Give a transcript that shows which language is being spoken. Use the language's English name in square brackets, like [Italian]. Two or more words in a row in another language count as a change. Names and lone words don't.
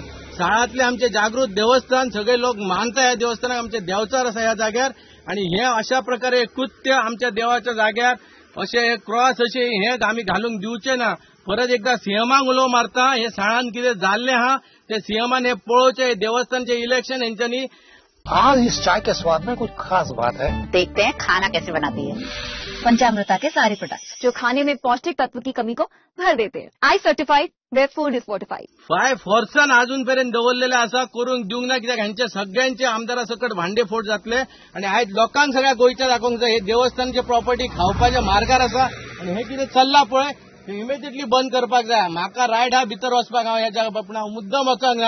[Konkani] साळांतले आमचे जागृत देवस्थान सगळे लोक मानता ह्या देवस्थानाक आमचे देवचार आसा ह्या जाग्यार आणि हे अशा प्रकारे कृत्य आमच्या देवाच्या जाग्यार असे क्रॉस असे हे आम्ही घालूंक दिवचे ना. परत एकदा सीएमाक उलो मारता हे साळान कितें जाल्ले आहा ते सीएमान हे पळोवचे देवस्थानचे इलेक्शन यांच्यानी. [Hindi] आज इस चाय के स्वाद में कुछ खास बात है. देखते हैं खाना कैसे बनाती है. पंचामृता के सारे प्रोडक्ट्स जो खाने में पौष्टिक तत्व की कमी को भर देते हैं. [English] I certified web food is fortified. [Konkani] 5 फोर्सान अजूनपर्यंत दवरलेले आसा करूंक दिवंक ना कित्याक ह्यांचे सगळ्यांचे आमदारा सकट भांडे फोड जातले आणि आयज लोकांक सगळ्या गोंयच्या दाखोवंक जाय हे देवस्थानचे प्रॉपर्टी खावपाच्या मार्गार आसा आणि हे कितें चल्ला पळय ते इमिजिएटली बंद करपाक जाय. म्हाका रायट हा भितर वचपाक हांव ह्या जागा पूण हांव मुद्दम वचोंक ना.